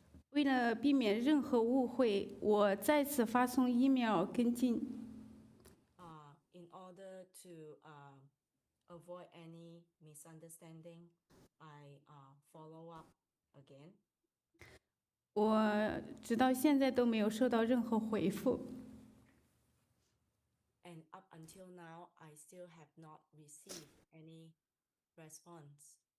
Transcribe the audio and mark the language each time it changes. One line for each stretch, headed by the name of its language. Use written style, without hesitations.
Chinese: 为了避免任何误会，我再次发送 email 跟进。
English: In order to avoid any misunderstanding, I follow up again.
Chinese: 我直到现在都没有收到任何回复。
English: And up until now, I still have not received any response.